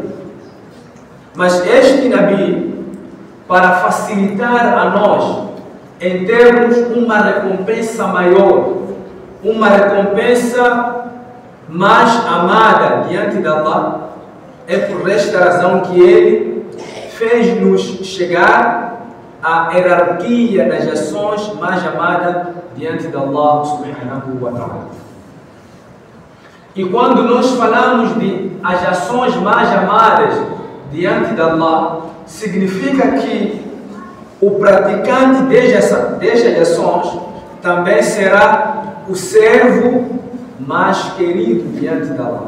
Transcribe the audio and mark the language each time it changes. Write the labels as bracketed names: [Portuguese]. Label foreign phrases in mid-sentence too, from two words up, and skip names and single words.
[Portuguese] Mas este Nabi, para facilitar a nós em termos uma recompensa maior, uma recompensa mais amada diante de Allah, é por esta razão que ele fez-nos chegar à hierarquia das ações mais amadas diante de Allah [Arabic] سبحانه وتعالى. [Portuguese] E quando nós falamos de as ações mais amadas diante de Allah, significa que o praticante destas ações também será o servo mais querido diante de Allah.